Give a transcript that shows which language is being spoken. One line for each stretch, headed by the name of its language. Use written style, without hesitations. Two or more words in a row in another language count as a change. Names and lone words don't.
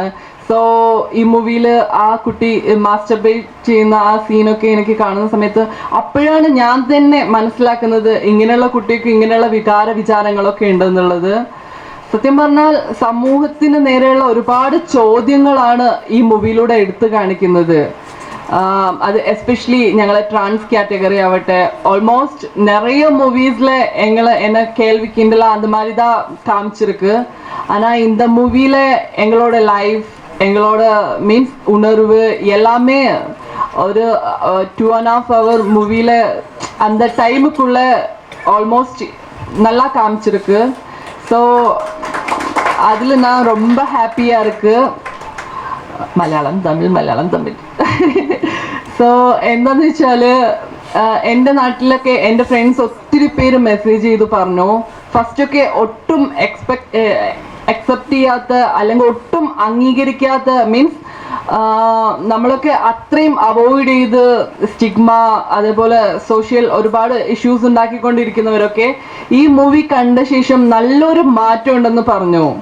Malayalam: സോ ഈ മൂവിയിൽ ആ കുട്ടി മാസ്റ്റർബേറ്റ് ചെയ്യുന്ന ആ സീനൊക്കെ എനിക്ക് കാണുന്ന സമയത്ത് അപ്പോഴാണ് ഞാൻ തന്നെ മനസ്സിലാക്കുന്നത് ഇങ്ങനെയുള്ള കുട്ടിക്ക് ഇങ്ങനെയുള്ള വിചാരങ്ങളൊക്കെ ഉണ്ടെന്നുള്ളത്. സത്യം പറഞ്ഞാൽ സമൂഹത്തിന് നേരെയുള്ള ഒരുപാട് ചോദ്യങ്ങളാണ് ഈ മൂവിയിലൂടെ എടുത്തു കാണിക്കുന്നത്.
Tamil: அது எஸ்பெஷலி ഞങ്ങളെ ട്രാൻസ് கேட்டகரி ஆகட்ടെ ஆல்மோஸ்ட் நிறைய மூவிஸில் என்ன கேள்வி கிண்டலா அந்த மாதிரி தான் காமிச்சிருக்கு. ஆனால் இந்த மூவியில் எங்களோட லைஃப் எங்களோட மீன்ஸ் உணர்வு எல்லாமே ஒரு 2.5 hour மூவியில் அந்த டைமுக்குள்ள ஆல்மோஸ்ட் நல்லா காமிச்சிருக்கு. ஸோ அதில் நான் ரொம்ப ஹாப்பியாக இருக்கு.
Malayalam: മലയാളം തമിഴ് സോ എന്താന്ന് വെച്ചാൽ എൻ്റെ നാട്ടിലൊക്കെ എൻ്റെ ഫ്രണ്ട്സ് ഒത്തിരി പേര് മെസ്സേജ് ചെയ്ത് പറഞ്ഞു. ഫസ്റ്റൊക്കെ ഒട്ടും അക്സെപ്റ്റ് ചെയ്യാത്ത അല്ലെങ്കിൽ ഒട്ടും അംഗീകരിക്കാത്ത മീൻസ് നമ്മളൊക്കെ അത്രയും അവോയ്ഡ് ചെയ്ത് സ്റ്റിഗ്മ അതേപോലെ സോഷ്യൽ ഒരുപാട് ഇഷ്യൂസ് ഉണ്ടാക്കിക്കൊണ്ടിരിക്കുന്നവരൊക്കെ ഈ മൂവി കണ്ട ശേഷം നല്ലൊരു മാറ്റം ഉണ്ടെന്ന് പറഞ്ഞു.